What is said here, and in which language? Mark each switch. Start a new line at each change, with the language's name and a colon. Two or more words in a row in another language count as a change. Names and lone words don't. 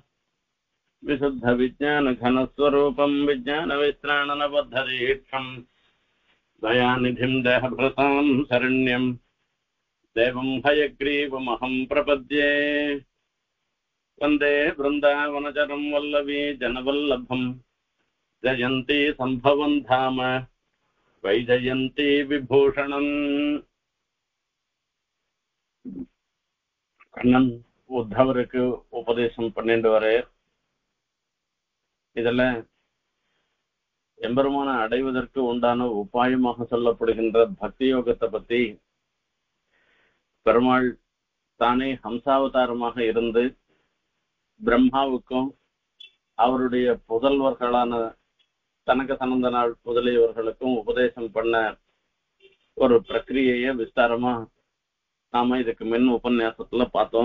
Sanskrit: विशुद्धविज्ञानघनस्वरूपं विज्ञानविश्राणनबद्धदीक्षं दयानिधिं देहभृतां शरण्यं देवं हयग्रीवमहं प्रपद्ये। वन्दे वृन्दावनचरं वल्लवी जनवल्लभं जयन्ती सम्भवं धाम वैजयन्ती विभूषणम्।
Tamil: கண்ணன் உத்தவருக்கு உபதேசம் பண்ணிட்டு வர இதுல எம்பெருமான அடைவதற்கு உண்டான உபாயமாக சொல்லப்படுகின்ற பக்தி யோகத்தை பத்தி பெருமாள் தானே ஹம்சாவதாரமாக இருந்து பிரம்மாவுக்கும் அவருடைய புதல்வர்களான தனக சனந்தனாள் முதலியவர்களுக்கும் உபதேசம் பண்ண ஒரு பிரக்கிரியைய விஸ்தாரமா நாம இதுக்கு முன் உபன்யாசத்துல பார்த்தோம்.